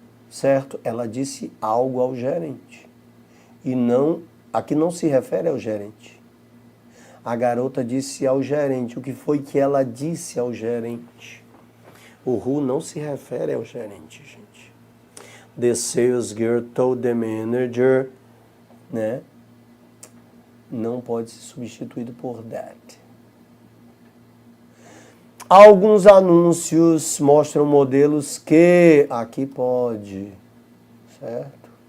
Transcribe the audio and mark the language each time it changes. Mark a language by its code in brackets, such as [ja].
[pt] Certo? Ela disse algo ao gerente. E não, aqui não se refere ao gerente. A garota disse ao gerente. O que foi que ela disse ao gerente? O who não se refere ao gerente, gente. [en] The sales girl told the manager, né? [pt] Não pode ser substituído por that. Alguns anúncios mostram modelos que aqui pode, certo?